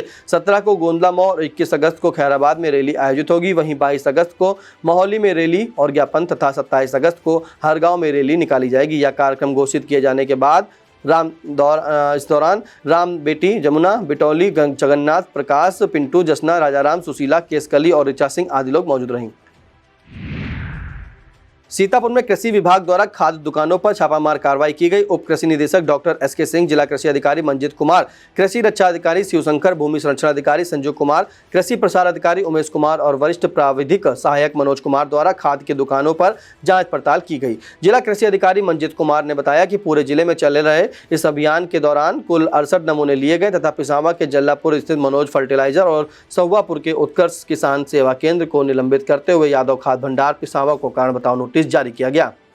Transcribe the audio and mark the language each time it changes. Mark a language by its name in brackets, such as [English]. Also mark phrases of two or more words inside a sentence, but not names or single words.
[Hindi] 17 को गोंदला मऊ और 21 अगस्त को खैराबाद में रैली आयोजित होगी। वहीं 22 अगस्त को मोहाली में रैली और ज्ञापन तथा 27 अगस्त को हरगांव में रैली निकाली जाएगी। यह कार्यक्रम घोषित किए जाने के बाद इस दौरान राम, बेटी जमुना, बिटौली, जगन्नाथ, प्रकाश, पिंटू, जसना, राजाराम, सुशीला, केसकली और ऋचा सिंह आदि लोग मौजूद रहीं। सीतापुर में कृषि विभाग द्वारा खाद्य दुकानों पर छापामार कार्रवाई की गई। उप कृषि निदेशक डॉक्टर SK सिंह, जिला कृषि अधिकारी मंजित कुमार, कृषि रक्षा अधिकारी शिवशंकर, भूमि संरक्षण अधिकारी संजू कुमार, कृषि प्रसार अधिकारी उमेश कुमार और वरिष्ठ प्राविधिक सहायक मनोज कुमार द्वारा खाद्य की दुकानों पर जांच पड़ताल की गई। जिला कृषि अधिकारी मंजित कुमार ने बताया कि पूरे जिले में चल रहे इस अभियान के दौरान कुल 68 नमूने लिए गए तथा पिसावा के जल्लापुर स्थित मनोज फर्टिलाइजर और सहुआपुर के उत्कर्ष किसान सेवा केंद्र को निलंबित करते हुए यादव खाद्य भंडार पिसावा को कारण बताओ नोटिस जारी किया गया।